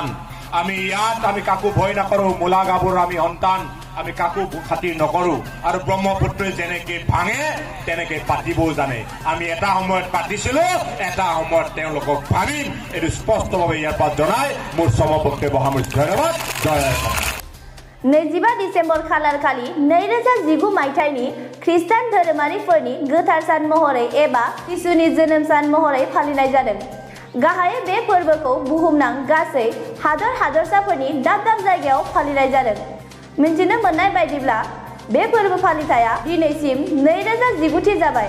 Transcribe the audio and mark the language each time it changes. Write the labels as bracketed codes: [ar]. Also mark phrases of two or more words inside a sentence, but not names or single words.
[as] আমি ইয়াত আমি কাকো ভয় নকৰোঁ, মূলা গাভৰুৰ আমি সন্তান, আমি কাকো খাতিৰ নকৰোঁ। আৰু ব্ৰহ্মপুত্ৰই যেনেকৈ ভাঙে তেনেকৈ পাতিবও জানে। আমি এটা সময়ত পাতিছিলোঁ, এটা সময়ত তেওঁলোকক ভাঙিম। এইটো স্পষ্টভাৱে ইয়াৰ পৰা জনাই মোৰ সমপক্ষে বহামূৰ্য ধন্যবাদ। জয় অসম। [brx] 25 डिसेम्बर खालारखालि 2019 मायथाइनि ख्रिस्टान धोरोमारिफोरनि गोथार सान महरै एबा जिसुनि जोनोम सान महरै फालिनाय जादों। गाहायै बे फोरबोखौ बुहुमनां गासै हादरसाफोरनि दाब दाब जायगायाव फालिनाय जादों। मिन्थिनो मोननाय बायदिब्ला बे फोरबो फालिथाया दिनैसिम 2019 जाबाय।